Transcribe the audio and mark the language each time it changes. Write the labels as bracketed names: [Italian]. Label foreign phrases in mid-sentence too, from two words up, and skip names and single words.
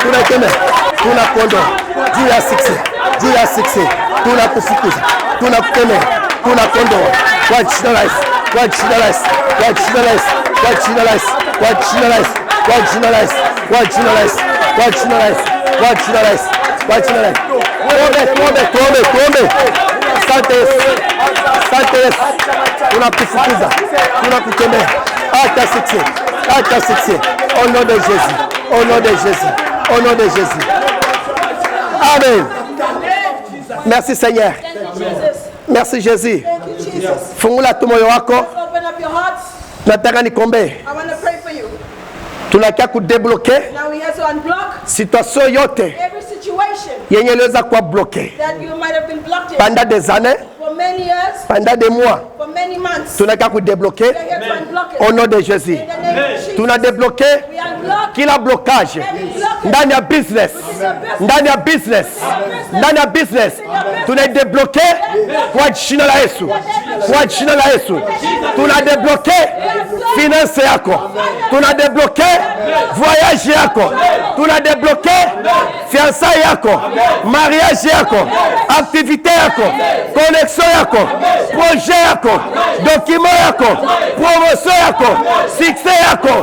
[Swahili] tunakemea, tunakuondoa juu ya success, tunakufukuza, tunakemea, tunakuondoa kwa jina la Yesu, kwa jina la Yesu, kwa jina la Yesu, kwa jina la Yesu, kwa jina la Yesu, kwa jina la Yesu, kwa jina la Yesu, kwa jina la Yesu, kwa jina la Yesu, kwa jina la Yesu. Tuombe. Asante Yesu, asante Yesu, tunakufukuza, tunakukemea, hata succès, [French] au nom de Jésus, au nom de Jésus, au nom de Jésus. Amen. Merci Seigneur. Merci Jésus. [Swahili] Fungula tu moyo wako. Nataka nikombe. Tunakia kudebloke situation yote yenye iliweza kuwa bloqué [French] pendant des années, pendant des mois. [Swahili] Tunakia kudebloke [French] au nom de Jésus. [Swahili] Tuna débloqué kila blocage ndani ya business, ndani ya business, ndani ya business. Tuna débloqué kwa jina la Yesu, kwa jina la Yesu. Tuna débloqué finance yako, tuna débloqué voyage yako, tuna débloqué fiançailles yako, mariage yako, activité yako, connexion yako, projet yako, document yako, promotion yako, succès yako.